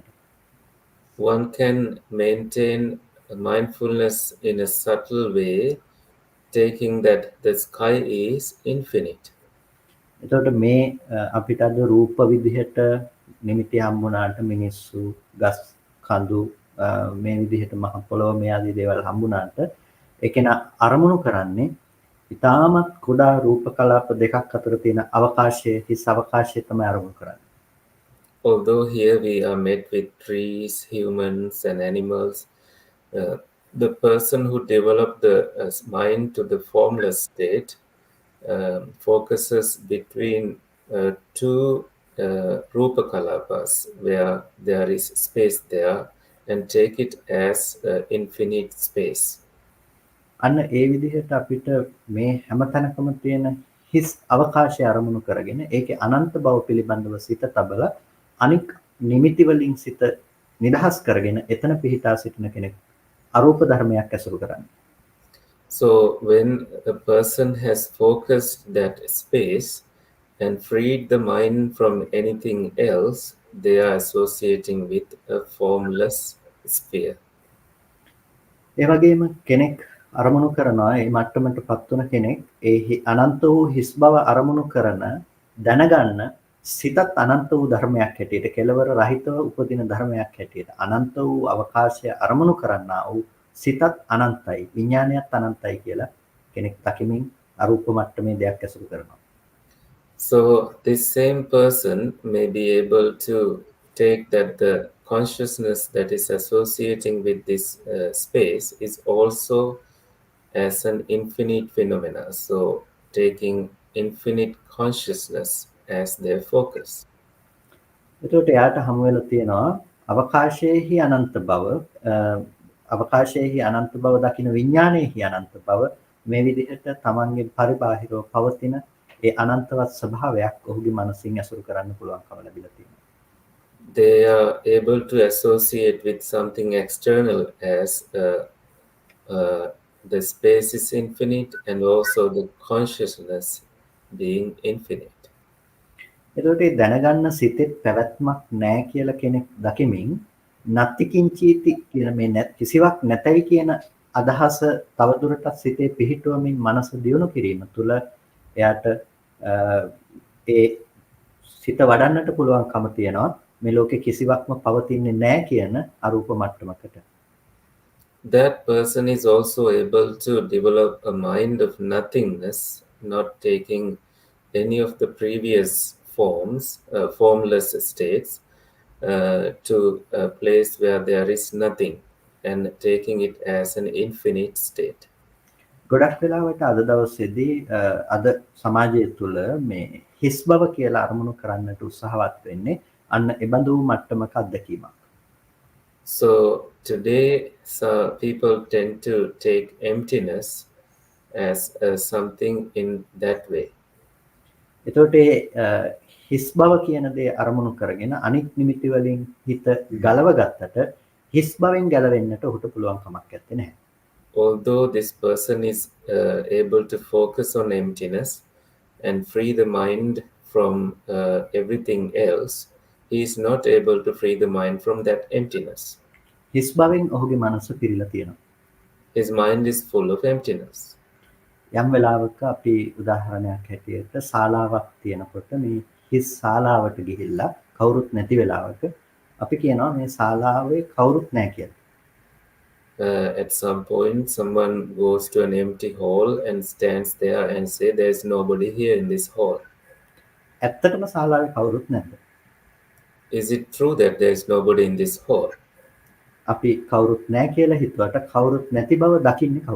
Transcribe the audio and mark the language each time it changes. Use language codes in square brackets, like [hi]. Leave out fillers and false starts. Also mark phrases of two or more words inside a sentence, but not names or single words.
[en] One can maintain mindfulness in a subtle way, taking that the sky is infinite. [si] එතකොට මේ අපිට අද රූප විදිහට නිමිති හම්බුනාට මිනිස්සු ගස් කඳු මේ විදිහට මහ පොළොව මේ ආදී දේවල් හම්බුනාට ඒකේන අරමුණු කරන්නේ ඉතාමත් කුඩා රූප කලාප දෙකක් අතර තියෙන අවකාශයේ හිස් අවකාශයේ තමයි අරමුණු කරන්නේ. [en] Although here we are met with trees, humans and animals, the person who developed the mind to the formless state focuses between two [pi] rupa kalapas [en] where there is space there and take it as infinite space. [si] අන්න ඒ විදිහට අපිට මේ හැමතැනකම තියෙන හිස් අවකාශය අරමුණු කරගෙන ඒකේ අනන්ත බව පිළිබඳව සිත තබලා අනික් නිමිති වලින් සිත නිදහස් කරගෙන එතන පිහිටා සිටින කෙනෙක් අරූප ධර්මයක් ඇසුරු කරන්නේ. [en] So when a person has focused that space and freed the mind from anything else, they are associating with a formless sphere. [si] ඒ වගේම කෙනෙක් අරමුණු කරනවා ඒ මට්ටමටපත් වුණ කෙනෙක් ඒ අනන්ත වූ හිස් බව අරමුණු කරන දැනගන්න සිතත් අනන්ත වූ ධර්මයක් හැටියට කෙලවර රහිතව උපදින ධර්මයක් හැටියට අනන්ත වූ අවකාශය අරමුණු කරන්නා වූ සිතත් අනන්තයි විඥානයත් අනන්තයි කියලා කෙනෙක් දකිමින් අරූප මට්ටමේ දෙයක් ඇසුරු කරනවා. [en] So this same person may be able to take that the consciousness that is associating with this space is also as an infinite phenomena. So taking infinite consciousness as their focus. [si] එතකොට එයාට හමු වෙලා තියෙනවා අවකාශයේහි අනන්ත බව අවකාශයේහි අනන්ත බව දකින විඥානයේහි අනන්ත බව මේ විදිහට තමන්ගේ පරිබාහිරව පවතින ඒ අනන්තවත් ස්වභාවයක් ඔහුගේ මනසින් ඇසුරු කරන්න පුළුවන්කම ලැබිලා තියෙනවා. [en] They are able to associate with something external as the space is infinite and also the consciousness being infinite. [si] එතකොට ඒ දැනගන්න සිතේ පැවැත්මක් නැහැ කියලා කෙනෙක් දකිමින් [pi] නත්ති කිංචීති [si] කියන මේ කිසිවක් නැතයි කියන අදහස තවදුරටත් සිතේ පිහිටුවමින් මනස දියුණු කිරීම තුළ එයාට ඒ සිත වඩන්නට පුළුවන්කම තියෙනවා මේ ලෝකේ කිසිවක්ම පවතින්නේ නැහැ කියන අරූප මට්ටමකට. [en] That person is also able to develop a mind of nothingness, not taking any of the previous forms, formless states, to a place where there is nothing and taking it as an infinite state. [si] ගොඩක් වෙලාවට අද දවසේදී අද සමාජය තුළ මේ හිස් බව කියලා අරමුණු කරන්නට උත්සාහවත් වෙන්නේ අන්න එබඳු මට්ටමක අත්දැකීමක්. [en] So today people tend to take emptiness as something in that way. [si] එතකොට හිස් බව කියන දේ අරමුණු කරගෙන අනිත් නිමිති වලින් හිත ගලව ගත්තට හිස් බවෙන් ගැලවෙන්නට ඔහුට පුළුවන් කමක් නැත්තේ නැහැ. [en] Although this person is able to focus on emptiness and free the mind from everything else, he is not able to free the mind from that emptiness. [si] හිස් බවෙන් ඔහුගේ මනස පිරීලා තියෙනවා. [en] His mind is full of emptiness. [si] යම් වෙලාවක අපි උදාහරණයක් හැටියට ශාලාවක් තියෙනකොට මේ හිස් ශාලාවට ගිහිල්ලා කවුරුත් නැති වෙලාවක අපි කියනවා මේ ශාලාවේ කවුරුත් නැහැ කියලා. [en] At some point, someone goes to an empty hall and stands there and say, "There is nobody here in this hall." [si] ඇත්තටම ශාලාවේ කවුරුත් නැද්ද? [en] Is it true that there is nobody in this hall? [si] අපි කවුරුත් නැහැ කියලා හිතුවට කවුරුත් නැති බව දකින්නේ කවුද?